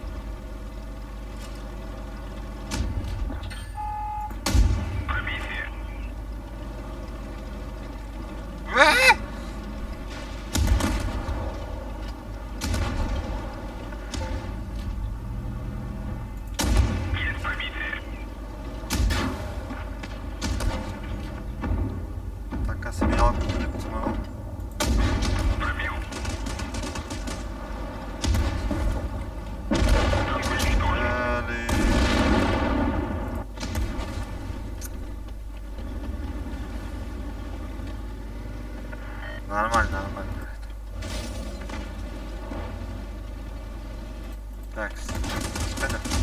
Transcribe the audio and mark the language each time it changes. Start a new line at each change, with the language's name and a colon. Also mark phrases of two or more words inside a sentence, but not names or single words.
Russian: Пробитие. Есть пробитие.
Kazakh: Так, а себе алып кетіпті ма?
Russian: Пробил. Танк уничтожен.
Kazakh: Әлі.
Russian: Нормально, нормально. Так, это.